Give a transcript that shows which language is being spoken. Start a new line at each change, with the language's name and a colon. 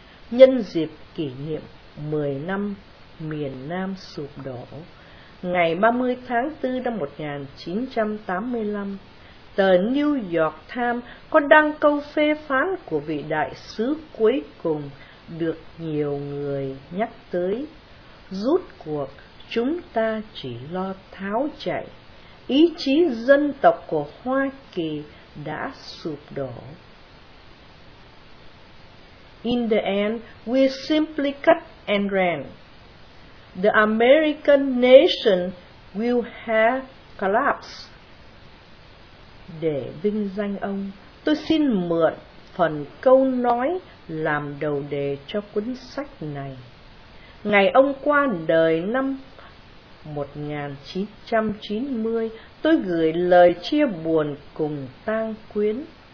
Vietnamese: Nhân dịp kỷ niệm 10 năm miền Nam sụp đổ, ngày 30 tháng 4 năm 1985, tờ New York Times có đăng câu phê phán của vị đại sứ cuối cùng được nhiều người nhắc tới. Rút cuộc, chúng ta chỉ lo tháo chạy. Ý chí dân tộc của Hoa Kỳ đã sụp đổ.
English: In the end, we simply cut and ran. The American nation will have collapsed.
Vietnamese: Để vinh danh ông, tôi xin mượn phần câu nói làm đầu đề cho cuốn sách này. Ngày ông qua đời năm 1990, tôi gửi lời chia buồn cùng tang quyến.